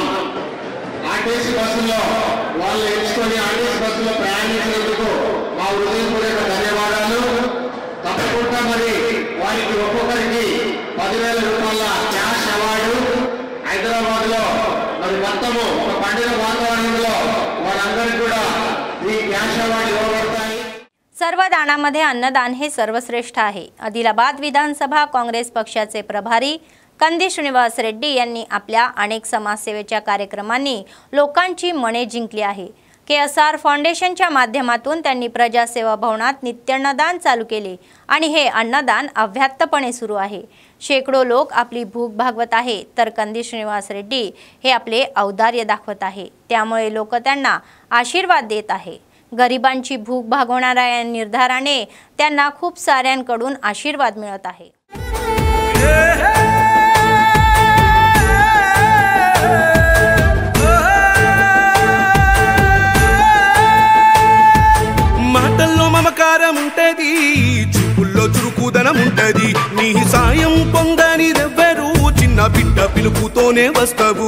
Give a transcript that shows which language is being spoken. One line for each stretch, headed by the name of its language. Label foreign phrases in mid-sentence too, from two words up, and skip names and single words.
Telugu: ఆర్టీసీ బస్సులో వాళ్ళు ఎంచుకొని ఆర్టీసీ బస్సులో ప్రయాణించినందుకు మా హృదయపూర్వక ధన్యవాదాలు। తప్పకుండా మరి వారికి ఒక్కొక్కరికి 10,000 రూపాయల క్యాష్ అవార్డు హైదరాబాద్లో మరి మొత్తము ఒక పండుగ వాతావరణంలో వారందరికీ కూడా ఈ క్యాష్ అవార్డు ఇవ్వబడతాయి।
Marathi: सर्व दानामध्ये अन्नदान हे सर्वश्रेष्ठ आहे। आदिलाबाद विधानसभा काँग्रेस पक्षाचे प्रभारी कंदी श्रीनिवास रेड्डी यांनी आपल्या अनेक समाजसेवेच्या कार्यक्रमांनी लोकांची मने जिंकली आहे। केएसआर फाउंडेशनच्या माध्यमातून त्यांनी प्रजासेवा भवनात नित्यान्नदान चालू केले आणि हे अन्नदान अव्याहतपणे सुरू आहे। शेकडो लोक आपली भूक भागवत आहे तर कंदी श्रीनिवास रेड्डी हे आपले औदार्य दाखवत आहे। त्यामुळे लोक त्यांना आशीर्वाद देत आहे। गरिबांची भूक भागवणाऱ्या या निर्धाराने त्यांना खूप साऱ्यांकडून आशीर्वाद मिळत आहे।
Telugu: మాటల్లో మమకారం ఉంటది, చూపుల్లో చురుకుదనం ఉంటది, నీ సాయం పొందనిదెవ్వరు చిన్న బిడ్డ పిలుపుతోనే వస్తావు।